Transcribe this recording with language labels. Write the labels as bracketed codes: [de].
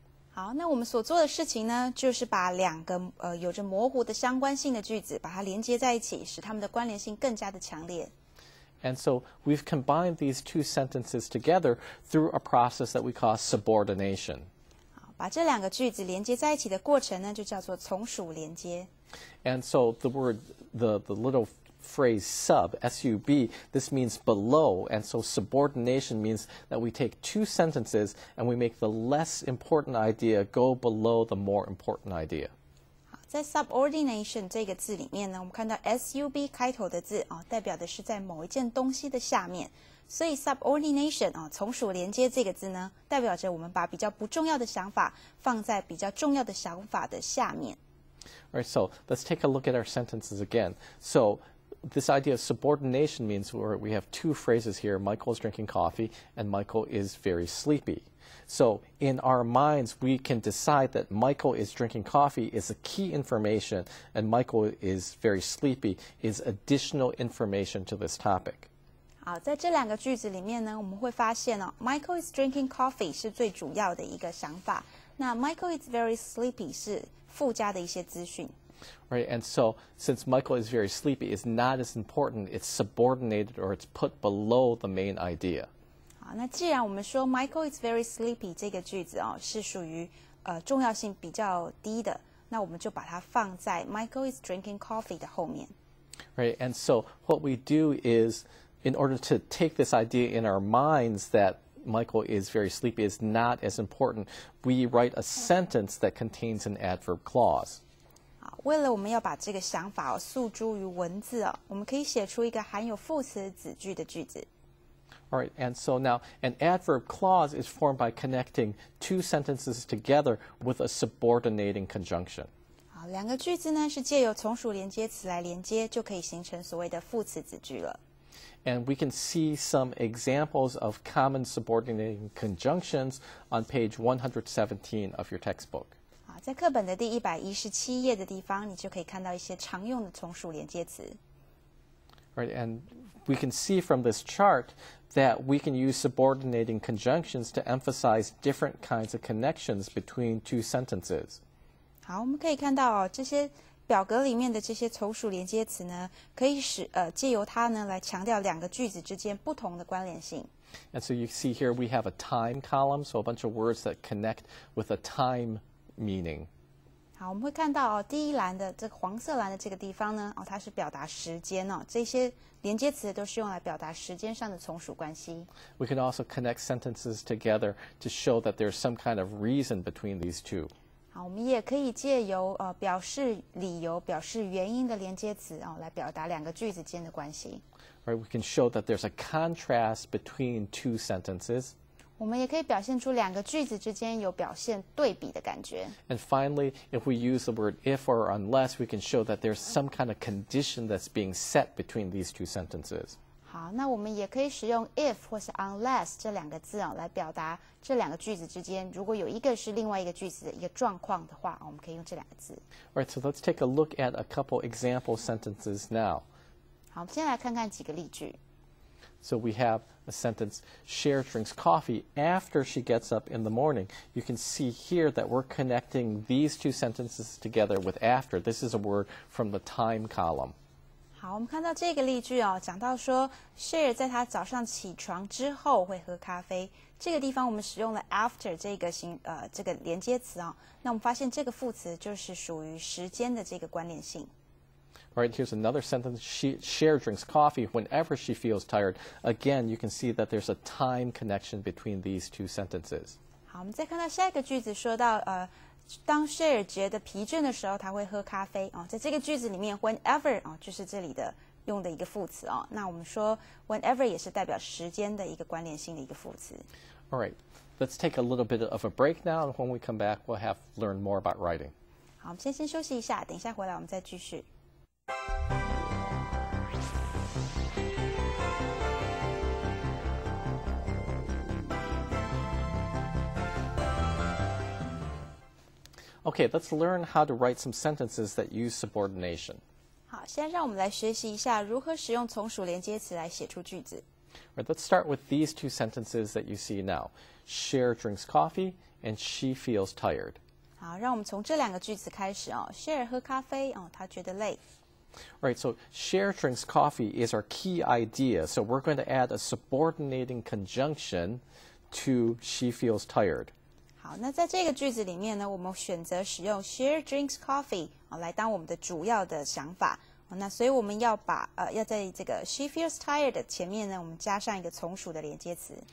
[zh] 好，那我们所做的事情呢，就是把2个有着模糊的相关性的句子把它连接在一起，使它们的关联性更加的强烈。 [en] And so we've combined these 2 sentences together through a process that we call subordination. [zh] 把这2个句子连接在一起的过程呢，就叫做从属连接。 [en] And so the little phrase sub, S-U-B, this means below, and so subordination means that we take 2 sentences and we make the less important idea go below the more important idea. [zh] 好，在 subordination 这个字里面呢，我们看到 S-U-B 开头的字代表的是在某一件东西的下面。所以 subordination 从属连接这个字呢，代表着我们把比较不重要的想法放在比较重要的想法的下面。 [en] All right, so let's take a look at our sentences again. So this idea of subordination means we have 2 phrases here. Michael is drinking coffee and Michael is very sleepy. So in our minds, we can decide that Michael is drinking coffee is a key information and Michael is very sleepy is additional information to this topic. [zh] 好，在这2个句子里面呢，我们会发现 [en] Michael is drinking coffee [zh] 是最主要的一个想法，那 [en] Michael is very sleepy [zh] 是附加的一些资讯。 [en] Right, and so since Michael is very sleepy, it's not as important. It's subordinated or it's put below the main idea. [zh] 好，那既然我们说 [en] Michael is very sleepy [zh] 这个句子是属于重要性比较低的，那我们就把它放在 [en] Michael is drinking coffee [zh] 的后面。 [en] Right, and so what we do is, in order to take this idea in our minds that Michael is very sleepy is not as important, we write a sentence that contains an adverb clause. [zh] 好，为了我们要把这个想法诉诸于文字我们可以写出一个含有副词子句的句子。 [en] All right, and so now an adverb clause is formed by connecting 2 sentences together with a subordinating conjunction. [zh] 好，2个句子呢是借由从属连接词来连接，就可以形成所谓的副词子句了。 [en] And we can see some examples of common subordinating conjunctions on page 117 of your textbook. [zh] 好，在课本的第117页的地方，你就可以看到一些常用的从属连接词。 [en] Right, and we can see from this chart that we can use subordinating conjunctions to emphasize different kinds of connections between 2 sentences. [zh] 好，我们可以看到这些表格里面的这些从属连接词呢，可以借由它呢来强调两个句子之间不同的关联性。 [en] And so you see here we have a time column, so a bunch of words that connect with a time meaning. [zh] 好，我们会看到第一栏的这个黄色栏的这个地方呢，它是表达时间这些连接词都是用来表达时间上的从属关系。 [en] We can also connect sentences together to show that there's some kind of reason between these two. [zh] 好，我们也可以借由表示理由、表示原因的连接词来表达两个句子间的关系。 [en] Right, we can show that there's a contrast between two sentences. [zh] 我们也可以表现出两个句子之间有表现对比的感觉。 [en] And finally, if we use the word if or unless, we can show that there's some kind of condition that's being set between these two sentences. [zh] 好，那我们也可以使用 if 或是 unless 这两个字来表达这两个句子之间，如果有一个是另外一个句子的一个状况的话，我们可以用这两个字。 [en] All right, so let's take a look at a couple example sentences now. [zh] 好，我们先来看看几个例句。 [en] So we have a sentence, Cher drinks coffee after she gets up in the morning. You can see here that we're connecting these two sentences together with after. This is a word from the time column. [zh] 好，我们看到这个例句讲到说 Cher 在她早上起床之后会喝咖啡。这个地方我们使用了 after 这个连接词那我们发现这个副词就是属于时间的这个关联性。 [en] Right, here's another sentence. Cher drinks coffee whenever she feels tired. Again, you can see that there's a time connection between these two sentences. [zh] 好，我们再看到下一个句子，说到当 Cher 觉得疲倦的时候，他会喝咖啡在这个句子里面 ，whenever 就是这里的用的一个副词那我们说 whenever 也是代表时间的一个关联性的一个副词。 [en] All right, let's take a little bit of a break now, and when we come back, we'll have learned more about writing. [zh] 好，我们先休息一下，等一下回来我们再继续。 [en] Okay, let's learn how to write some sentences that use subordination. [zh] 好，现在让我们来学习一下如何使用从属连接词来写出句子。 [en] Right, let's start with these two sentences that you see now. Cher drinks coffee and she feels tired. [zh] 好，让我们从这两个句子开始Cher 喝咖啡她觉得累。 [en] Right, so Cher drinks coffee is our key idea. So we're going to add a subordinating conjunction to she feels tired. [zh] 好，那在这个句子里面呢，我们选择使用 [en] Cher drinks coffee [zh] 来当我们的主要的想法。那所以我们要在这个 [en] she feels tired [zh] 的前面呢，我们加上一个从属的连接词。